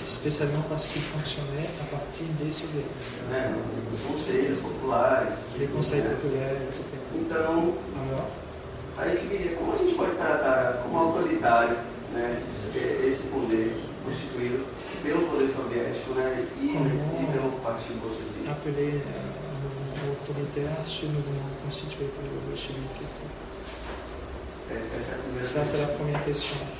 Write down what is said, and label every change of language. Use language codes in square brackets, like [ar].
[fr] Spécialement parce qu'il fonctionnait à partir des soviétiques. [pt] Os conselhos populares. [fr] Les conseils populaires, etc. [pt] Então, aí que viria, como a gente pode tratar como autoritário, né, esse poder constituído pelo poder soviético, né, e pelo partido bolchevique? [fr] Appeler un autoritaire ce mouvement constitué par le bolchevique, etc. Ça, c'est la première question.